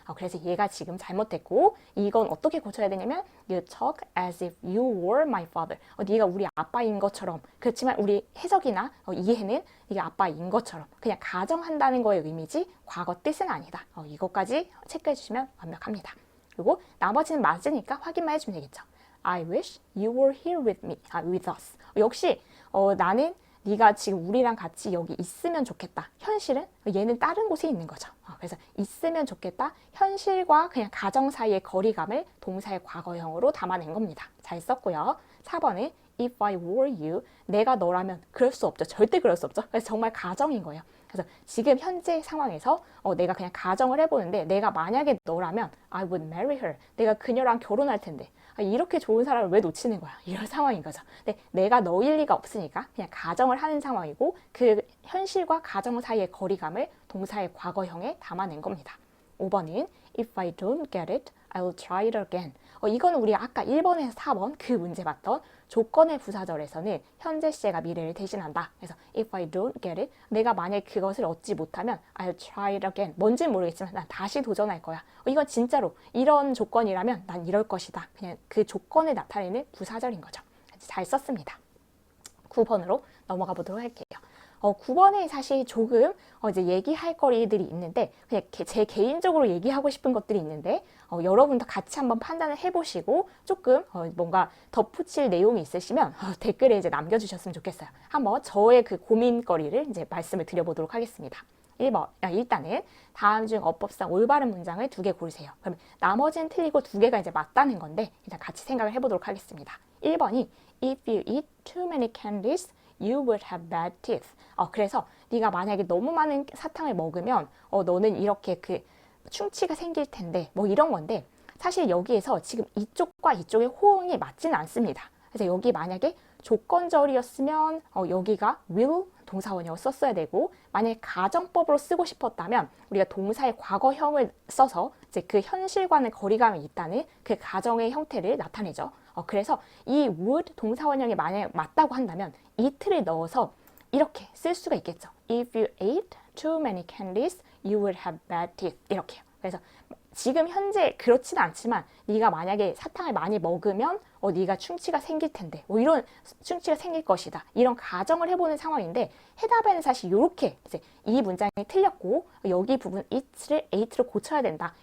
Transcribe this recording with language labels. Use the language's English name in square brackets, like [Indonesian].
[Korean] 그래서 얘가 지금 잘못됐고 이건 어떻게 고쳐야 되냐면 [English] you talk as if you were my father. [Korean] 네가 우리 아빠인 것처럼 그렇지만 우리 해석이나 이해는 이게 아빠인 것처럼 그냥 가정한다는 거의 의미지 과거 뜻은 아니다. 이것까지 체크해 주시면 완벽합니다. 그리고 나머지는 맞으니까 확인만 해주면 되겠죠. [English] I wish you were here with me, with us. [Korean] 역시 나는 네가 지금 우리랑 같이 여기 있으면 좋겠다. 현실은 얘는 다른 곳에 있는 거죠. 그래서 있으면 좋겠다. 현실과 그냥 가정 사이의 거리감을 동사의 과거형으로 담아낸 겁니다. 잘 썼고요. 4번은 [English] If I were you, [Korean] 내가 너라면 그럴 수 없죠. 절대 그럴 수 없죠. 그래서 정말 가정인 거예요. 그래서 지금 현재 상황에서 내가 그냥 가정을 해보는데 내가 만약에 너라면 [English] I would marry her. [Korean] 내가 그녀랑 결혼할 텐데 이렇게 좋은 사람을 왜 놓치는 거야? 이런 상황인 거죠. 근데 내가 너일 리가 없으니까 그냥 가정을 하는 상황이고 그 현실과 가정 사이의 거리감을 동사의 과거형에 담아낸 겁니다. [English] 5번은 If I don't get it, I'll try it again. [Korean] 이거는 우리 아까 1번에서 4번 그 문제 봤던 조건의 부사절에서는 현재 시제가 미래를 대신한다. [English] 그래서 if I don't get it, [Korean] 내가 만약 그것을 얻지 못하면 [English] I'll try it again. [Korean] 뭔지는 모르겠지만 난 다시 도전할 거야. 이건 진짜로 이런 조건이라면 난 이럴 것이다. 그냥 그 조건을 나타내는 부사절인 거죠. 잘 썼습니다. 9번으로 넘어가 보도록 할게요. 9번에 사실 조금 이제 얘기할 거리들이 있는데 그냥 제 개인적으로 얘기하고 싶은 것들이 있는데 여러분도 같이 한번 판단을 해보시고 조금 뭔가 덧붙일 내용이 있으시면 댓글에 이제 남겨주셨으면 좋겠어요. 한번 저의 그 고민거리를 이제 말씀을 드려보도록 하겠습니다. 1번, 일단은 다음 중 어법상 올바른 문장을 2개 고르세요. 그러면 나머지는 틀리고 2개가 이제 맞다는 건데 일단 같이 생각을 해보도록 하겠습니다. [English] 1번이 If you eat too many candies, you would have bad teeth. [Korean] 그래서 네가 만약에 너무 많은 사탕을 먹으면 너는 이렇게 그 충치가 생길 텐데 뭐 이런 건데 사실 여기에서 지금 이쪽과 이쪽의 호응이 맞지는 않습니다. 그래서 여기 만약에 조건절이었으면 여기가 will 동사원형을 썼어야 되고 만약에 가정법으로 쓰고 싶었다면 우리가 동사의 과거형을 써서 이제 그 현실과는 거리감이 있다는 그 가정의 형태를 나타내죠. 그래서 이 would 동사원형이 만약에 맞다고 한다면 it를 넣어서 이렇게 쓸 수가 있겠죠. [English] If you ate too many candies, you would have bad teeth. [Korean] 이렇게요. 그래서 지금 현재 그렇지는 않지만 네가 만약에 사탕을 많이 먹으면 네가 충치가 생길 텐데 뭐 이런 충치가 생길 것이다. 이런 가정을 해보는 상황인데 해답에는 사실 이렇게 이제 이 문장이 틀렸고 여기 부분 it를 ate로 고쳐야 된다.